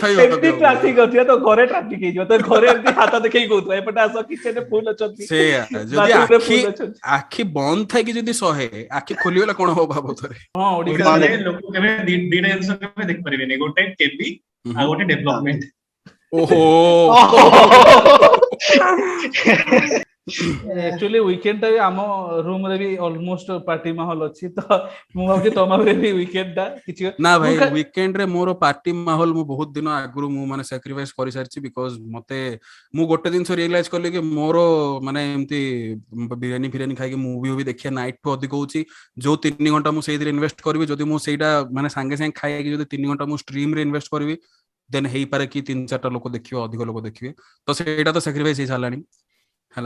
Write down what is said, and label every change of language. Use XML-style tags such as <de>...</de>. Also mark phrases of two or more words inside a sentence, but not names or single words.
<or>ଏମିତି ଟ୍ରାଫିକ ଅଛି ତ ଘରେ ଟ୍ରାଫିକ ହେଇଯିବ, ତ ଘରେ ଏମିତି ହାତ ଦେଖେଇ କହୁଥିବ ଏପଟେ ଆସ କିଚେନରେ ଫୁଲ ଅଛନ୍ତି, ଯଦି ଆଖି ବନ୍ଦ ଥାଇକି ଯଦି 100 ଆଖି ଖୋଲିଗଲେ କଣ ହବ ଭାବ ଥରେ। ହଁ ଓଡିଶାରେ ଲୋକ କେବେ ଦିଟା ଜିନିଷ କେବେ ଦେଖିପାରିବେନି, ଗୋଟେ କେବି ଆଉ ଗୋଟେ ଡେଭଲପମେଣ୍ଟ। ଓହୋ</or> <en>actually weekend</en> <or>टा ଆମ ରୁମ ରେ ବି</or> <en>almost party</en> <or>ମାହୋଲ ଅଛି, ତ ମୁଁ ଭାବୁଛି ତମରେ ବି वीकेंड ଟା କିଛି ନା ଭାଇ वीकेंड ରେ ମୋର ପାର୍ଟି ମାହୋଲ ମୁଁ ବହୁତ ଦିନ ଆଗରୁ ମୁଁ ମାନେ ସାକ୍ରିଫାଇସ୍ କରି ସାରିଛି, ବିକଜ ମତେ ମୁଁ ଗୋଟେ ଜିନିଷ ରିୟଲାଇଜ କଲି କି ମୋର ମାନେ ଏମିତି ବିରିୟାନୀ ଫିରିୟାନୀ ଖାଇକି ମୁଭି ବି ଦେଖିବା ନାଇଟ୍ ଠୁ ଅଧିକ ହଉଛି, ଯୋଉ 3 ଘଣ୍ଟା ମୁଁ ସେଇଥିରେ ଇନଭେଷ୍ଟ କରିବି, ଯଦି ମୁଁ ସେଇଟା ମାନେ ସାଙ୍ଗେ ସାଙ୍ଗେ ଖାଇକି ଯଦି 3 ଘଣ୍ଟା ମୁଁ ଷ୍ଟ୍ରିମ ରେ ଇନଭେଷ୍ଟ କରିବି ଦେନ୍ ହେଇପାରେ କି 3-4ଟା ଲୋକ ଦେଖିବେ, ଅଧିକ ଲୋକ ଦେଖିବେ, ତ ସେଇଟା ତ ସାକ୍ରିଫାଇସ୍ ହେଇ ସାରିଲାଣି ହେଲା।</or>